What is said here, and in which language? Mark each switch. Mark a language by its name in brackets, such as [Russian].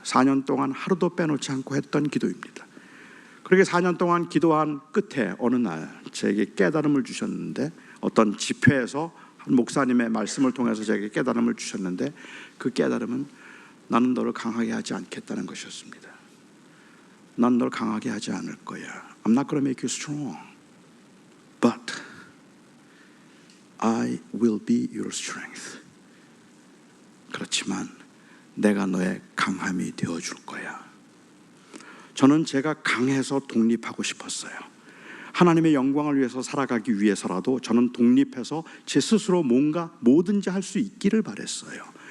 [Korean] 4년 동안 하루도 빼놓지 않고 했던 기도입니다. 그렇게 4년 동안 기도한 끝에 어느 날 제게 깨달음을 주셨는데, 어떤 집회에서 한 목사님의 말씀을 통해서 제게 깨달음을 주셨는데, 그 깨달음은 나는 너를 강하게 하지 않겠다는 것이었습니다. 난 너를 강하게 하지 않을 거야. [English] I'm not going to make you strong, but I will be your strength. [Korean] 그렇지만 내가 너의 강함이 되어줄 거야. 저는 제가 강해서 독립하고 싶었어요. 하나님의 영광을 위해서 살아가기 위해서라도 저는 독립해서 제 스스로 뭐든지 할 수 있기를 바랬어요.